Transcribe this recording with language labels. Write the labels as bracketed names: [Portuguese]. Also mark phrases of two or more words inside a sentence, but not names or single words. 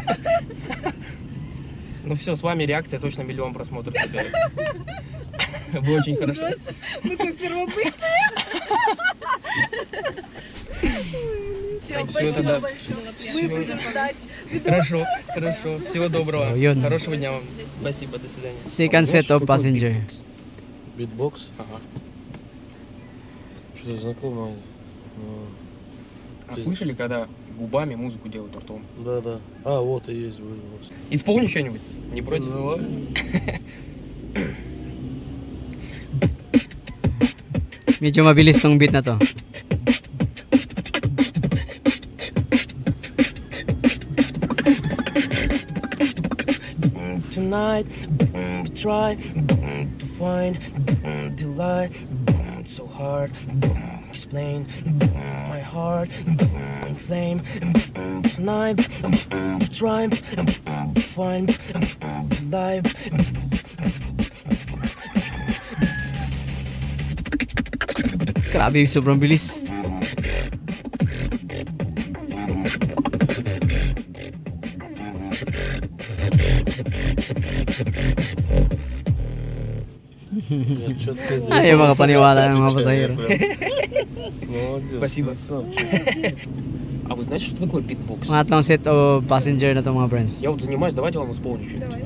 [Russian] Ну все, с вами реакция точно 1 000 000 просмотров теперь. Вы очень хорошо. Мы как первобытные. Все, Всё, спасибо тогда. большое. Всё. Мы будем ждать. Хорошо. Всего доброго. [Filipino] So, yun. [Russian] Хорошего дня вам. Спасибо, до свидания. [English] Second set of passenger. [Russian] Битбокс? Ага. Что-то знакомое. А слышали, когда губами, музыку делают ртом. Да. А, вот и есть. Вот. Исполни что-нибудь, не против? Давай. [Filipino] Medyo mabilis tong beat na to. [English] Tonight, try to find delight. So hard, explain my heart, flame. Tonight, try to find life. [Filipino] Grabe, sobrang bilis. [Russian] Нет, чё ты [Filipino] Ayaw makapaniwala ng mga pasahero. [Russian] Молодец. Спасибо. Красавчик. А вы знаете, что такое битбокс? [Filipino] Pangatlong set o passenger na to mga friends. [Russian] Я вот занимаюсь, давайте я вам исполню чуть. Давай.